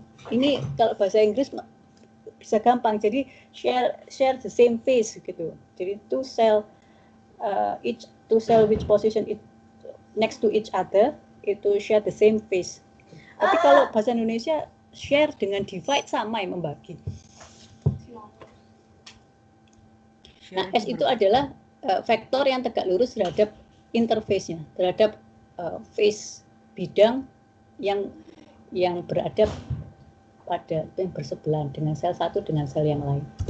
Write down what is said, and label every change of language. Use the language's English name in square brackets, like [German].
[Indonesian] Ini kalau bahasa Inggris bisa gampang. Jadi [English] share the same phase [Indonesian] gitu. [English] Jadi two cell which position it next to each other itu share the same phase. [Indonesian] Tapi kalau bahasa Indonesia share dengan divide sama yang membagi. Nah, S itu adalah vektor yang tegak lurus terhadap interface-nya, terhadap phase bidang yang berada pada yang bersebelahan dengan sel satu dengan sel yang lain.